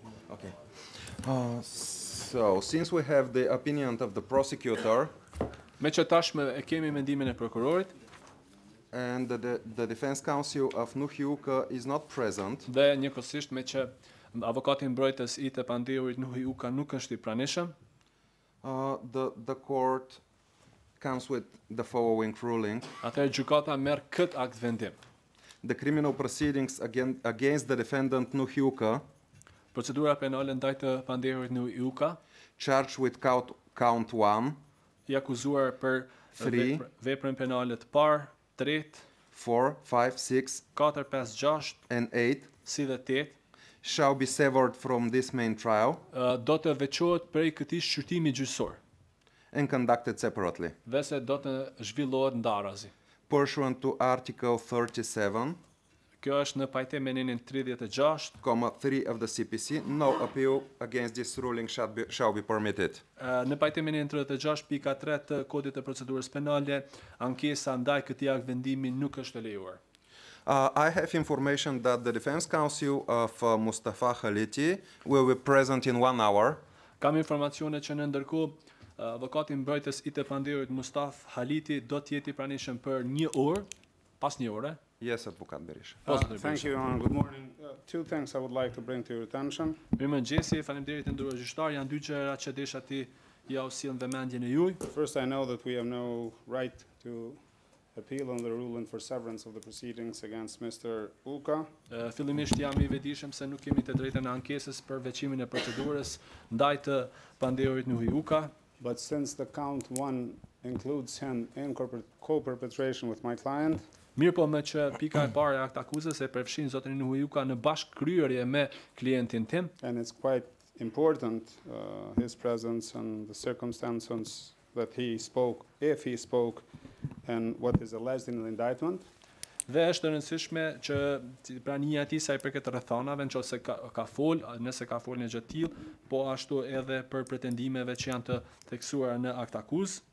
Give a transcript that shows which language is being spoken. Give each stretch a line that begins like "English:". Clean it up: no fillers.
English: Okay. So, since we have the opinion of the prosecutor
Albanian: Me që tashmë e kemi mendimin e prokurorit
English: and the defense counsel of Nuhiuka is not present,
Albanian: dhe njëkohësisht me që avokati mbrojtës i të pandehurit Nuhiuka nuk është i pranishëm,
English: the court comes with the following ruling.
Albanian: atëherë gjykata merr këtë akt vendim.
English: The criminal proceedings against the defendant Nuhiuka,
Albanian: Procedura penale ndaj të pandehurit Nuhiuka,
English: charged with count 1,
Albanian: i akuzuar për
English: 3,
Albanian: veprën penale të parë, 3,
English: 4, 5, 6,
Albanian: 4, 5, 6,
English: and 8
Albanian: si dhe 8,
English: shall be severed from this main trial
Albanian: do të veçohet prej këtij shqyrtimi gjyqësor
English: and conducted separately.
Albanian: dhe se do të zhvillohet ndarazi.
English: Pursuant to Article 37,
Albanian: Kjo është në pajtim me nenin 36,
English: 3 of the CPC, no appeal against this ruling shall be permitted.
Albanian: në pajtim me nenin 36 pika 3 të kodit të procedurës penale, ankesa ndaj këtij akt vendimi nuk është e lejuar.
English: I have information that the defense counsel of Mustafa Khaliti will be present in 1 hour.
Albanian: Kam informacione që në ndërkohë avokati mbrojtës i të pandehurit Mustaf Haliti do të jeti i pranishëm për 1 orë, pas 1 ore.
English: Yes, Advokat Berisha. Thank you, Your Honor. Good morning. Two things I would like to bring to your attention.
Albanian: Mirëmëngjesi, faleminderit të nderuar gjyqtar, janë dy gjëra që desha ti ja u sill në vëmendjen e juaj.
English: First, I know that we have no right to appeal on the ruling for severance of the proceedings against Mr. Uka.
Albanian: Fillimisht jam i vetëdijshëm se nuk kemi të drejtën e ankesës për veçimin e procedurës ndaj të pandehurit Nuhi Uka.
English: But since the count 1 includes him in co-perpetration with my client,
Albanian: Mirë po me që pika e parë e akt akuzës e përfshin zotrin Nuhi Uka në bashkëkryerje me klientin tim.
English: and it's quite important, his presence and the circumstances that he spoke, if he spoke, and what is alleged in the indictment.
Albanian: Dhe është e rëndësishme që prania e tij sa i përket rrethonave, nëse ka fol, nëse ka folë në gjë të tillë, po ashtu edhe për pretendimeve që janë të theksuara në akt akuzë.